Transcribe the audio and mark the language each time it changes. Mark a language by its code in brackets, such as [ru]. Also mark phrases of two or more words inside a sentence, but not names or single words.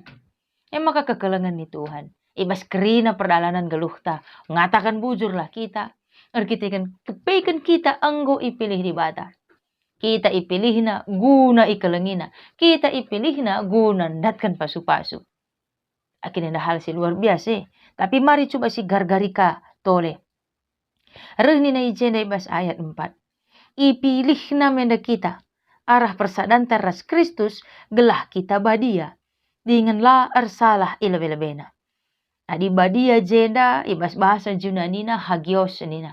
[btx] Maka kekelengan ni Tuhan. Ibas kerina perdalanan geluhta. Ngatakan bujurlah kita. Erkitekan kepekan kita enggo ipilih di bata. Kita ipilih na guna ikelengina. Kita ipilih na guna ndatkan pasu-pasu. [id] Akhirnya hal si luar biasa. Tapi mari coba [btx] si gargarika tole. Rehni na ijenda ibas ayat 4. Ipilih na menda kita. Arah persadanta ras Kristus gelah kita badia. Dengan la ersalah ilebe-lebena. Adi badia jenda ibas bahasa Junanina hagios nina.